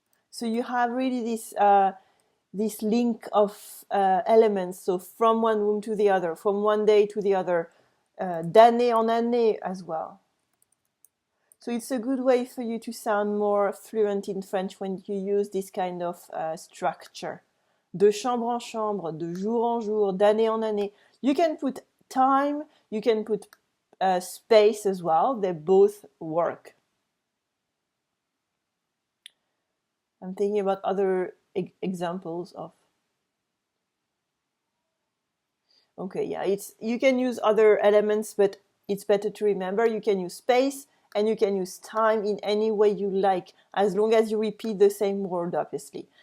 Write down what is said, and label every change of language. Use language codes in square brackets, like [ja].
[en] So you have really this link of elements. So from one room to the other, from one day to the other, [fr] d'année en année [en] as well. So it's a good way for you to sound more fluent in French when you use this kind of structure. [fr] De chambre en chambre, de jour en jour, d'année en année. [en] You can put time, you can put space as well. They both work. I'm thinking about other examples of. Okay, yeah, you can use other elements, but it's better to remember you can use space and you can use time in any way you like, as long as you repeat the same word, obviously.